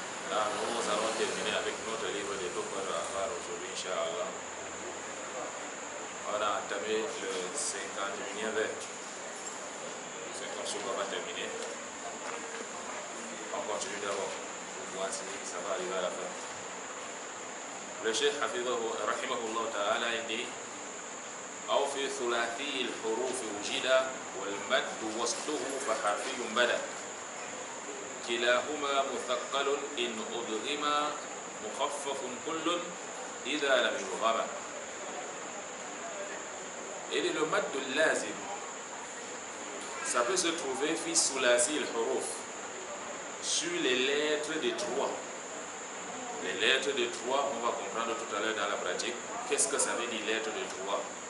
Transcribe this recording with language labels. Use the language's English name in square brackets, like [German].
[French] Nous allons terminer avec notre livre de Tuhfat al-Ahfar aujourd'hui, Inch'Allah. On a entamé le 51e vers. C'est comme ça qu'on va terminer. On continue d'abord pour voir si ça va arriver à la fin. Le Cheikh Rahimahullah Ta'ala dit [Arabic] أو في ثلاثي الحروف وجد والمد وسطه فحرفي بدا كلاهما مثقل إن أدغم مخفف كل إذا لم يدغم. [French] Et le mad lazim, ça peut se trouver [Arabic] fi sulasi al-huruf, [French] sur les lettres de trois. Les lettres de trois, on va comprendre tout à l'heure dans la pratique. Qu'est-ce que ça veut dire lettres de trois?